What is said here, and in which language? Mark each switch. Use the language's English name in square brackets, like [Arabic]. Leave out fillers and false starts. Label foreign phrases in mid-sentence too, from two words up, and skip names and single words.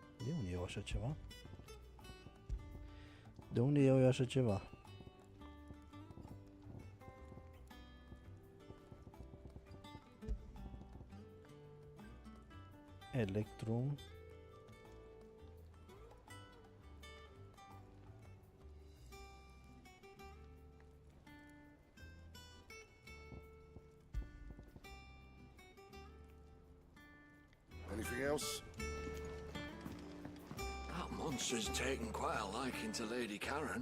[Romanian] De unde iau așa ceva? De unde iau eu așa ceva? [English] Electrum. Anything else? That monster's taken quite a liking to Lady Karen.